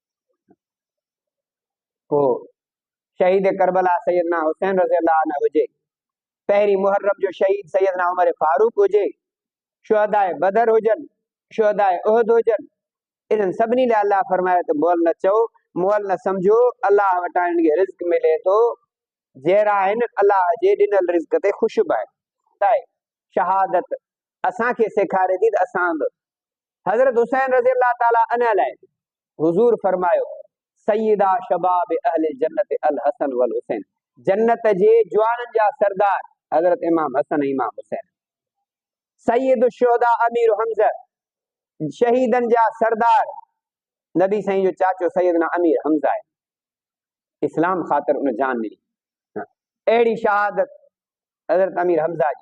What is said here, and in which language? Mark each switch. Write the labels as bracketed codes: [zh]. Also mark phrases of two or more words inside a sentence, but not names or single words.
[sd] पोइ शहीद करबला सैयदना हुसैन [ar] رضي الله عنه [sd] हुजे, पहिरीं मुहर्रम जो शहीद सैयदना उमर फारूक हुजे, शुहदाए बदर हुजनि, शुहदाए उहद हुजनि, इन्हनि सभिनी लाइ अल्लाह फरमाए त मुअल न चओ, मुअल न सम्झो, अल्लाह वटां इनखे रिज़्क़ मिले थो, जहिड़ा आहिनि अल्लाह जे ॾिनल रिज़्क़ ते ख़ुशि बि आहे। शहादत असांखे सेखारे थी त असां बि हज़रत हुसैन [ar] رضي الله تعالى عنه [sd] लाइ हुज़ूर फरमायो [ar] سيدا شباب أهل الجنة الحسن والحسين, [sd] जन्नत जे जवाननि जा सरदार हज़रत इमाम हसन इमाम हुसैन, [ar] سيد شهداء [sd] अमीर हमज़ा शहीदनि जा सरदार नबी साईं जो चाचो सैयदना अमीर हमज़ा आहे। इस्लाम ख़ातिर उन जान ॾिनी। अहिड़ी शहादत हज़रत अमीर हमज़ा जी।